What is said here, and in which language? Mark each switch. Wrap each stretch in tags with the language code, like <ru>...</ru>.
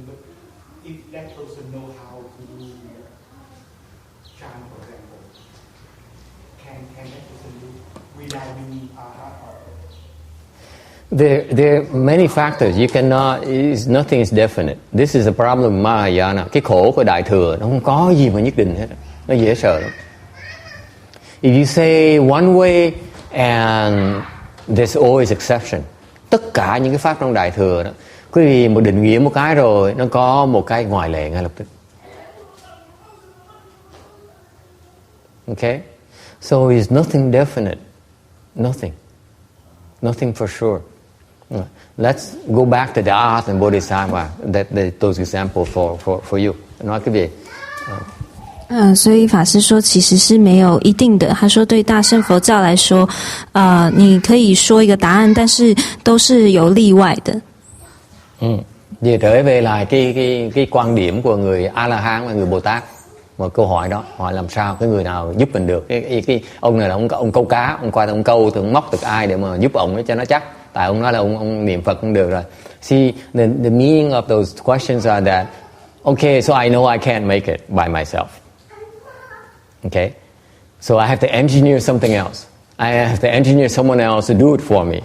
<en>But if that person know how to do chant, for example, can that person do without being There are many factors. You cannot. Nothing is definite. This is a problem of Mahayana.</en> <vi>Cái khổ của Đại thừa nó không có gì mà nhất định hết. Nó dễ sợ lắm.</vi> <en>If you say one way and there's always exception.</en> <vi>Tất cả những cái pháp trong Đại thừa đó, quý vị một định nghĩa một cái rồi, nó có một cái ngoại lệ ngay lập tức.</vi> <en>Okay, so it's nothing definite. Nothing for sure. Let's go back to the Arhat and Bodhisattva. Those examples for you.</en> <vi>Nói cái gì?</vi> <zh>所以法师说其实是没有一定的。他说对大乘佛教来说，你可以说一个答案，但是都是有例外的。</zh> <vi>Về trở về lại cái quan điểm của người A La Hán và người Bồ Tát. Một câu hỏi đó, hỏi làm sao cái người nào giúp mình được? Cái ông này là ông câu cá, ông qua ông câu thì ông móc được ai để mà giúp ông cho nó chắc. Tại ông nói là ông niệm Phật cũng được rồi.</vi> <en>See, the meaning of those questions are that, okay, so I know I can't make it by myself. Okay, so I have to engineer something else. I have to engineer someone else to do it for me.</en>